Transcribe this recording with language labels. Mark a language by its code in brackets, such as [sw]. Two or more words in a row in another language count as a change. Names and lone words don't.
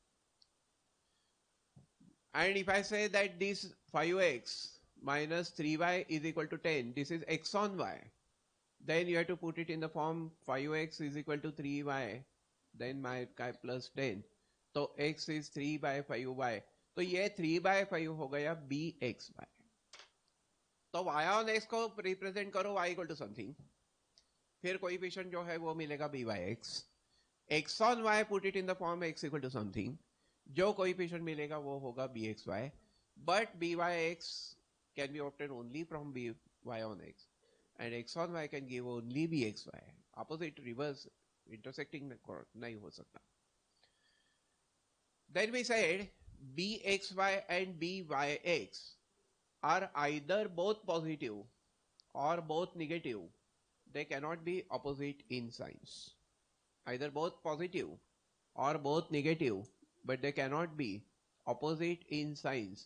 [en] And if I say that this 5x minus 3y is equal to 10, this is x on y, then you have to put it in the form 5x is equal to 3y, then my plus 10. [hi] तो [en] x is 3 by 5y, [hi] तो ये 3 by 5 हो गया bxy. तो y on x को रिप्रेजेंट करो y [en] equal to something, [hi] फिर कोएफिशिएंट जो है वो मिलेगा byx. [en] x on y put it in the form x equal to something, [hi] जो कोएफिशिएंट मिलेगा वो होगा [en] bxy. but byx can be obtain only from by on x, and x on y can give only bxy. Opposite reverse intersecting [hi] नहीं हो सकता. [en] Then we said bxy and byx are either both positive or both negative. They cannot be opposite in signs. Either both positive or both negative, but they cannot be opposite in signs.